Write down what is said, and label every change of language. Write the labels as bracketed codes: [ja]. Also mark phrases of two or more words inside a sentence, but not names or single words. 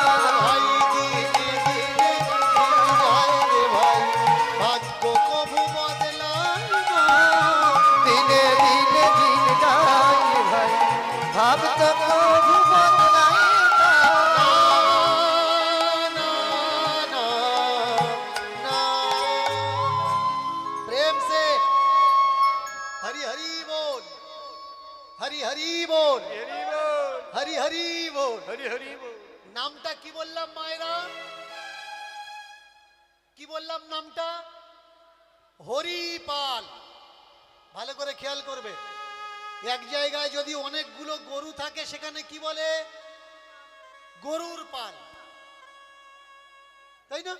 [bn] ভাই দিনে দিনে দিন যায় রে ভাই, ভাগ্য কবু বদলায় না। দিনে দিনে দিন যায় ভাই, ভক্ত কবু বদলায় না। না, না, না। [hi] प्रेम से हरि हरि बोल, हरि हरि बोल, हरि हरि बोल। [bn] নামটা কি বললাম মায়েরা? কি বললাম নামটা? হরিপাল। ভালো করে খেয়াল করবে। এক জায়গায় যদি অনেকগুলো গরু থাকে সেখানে কি বলে? গরুর পাল, তাই না?